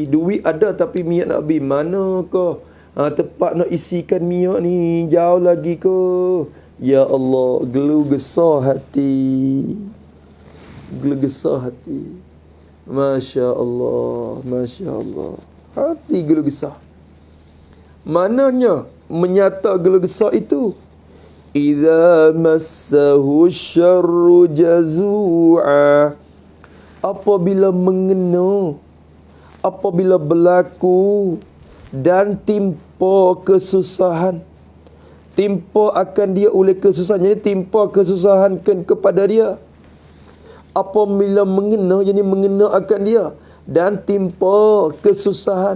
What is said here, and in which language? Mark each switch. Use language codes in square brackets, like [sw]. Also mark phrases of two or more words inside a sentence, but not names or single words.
[ms] Duit ada tapi minyak nak habis. Mana ke? Tempat nak isikan minyak ni jauh lagi ke? Ya Allah, geluh gesah hati. Geluh gesah hati. Masya Allah, Masya Allah. Hati geluh gesah. Mananya menyata geluh gesah itu? [ar] إذا مسه الشر جزوعا. [ms] Apabila mengena, apabila berlaku dan timpa kesusahan, timpa akan dia oleh kesusahan. Jadi timpa kesusahan kepada dia. Apabila mengena, jadi mengena akan dia dan timpa kesusahan.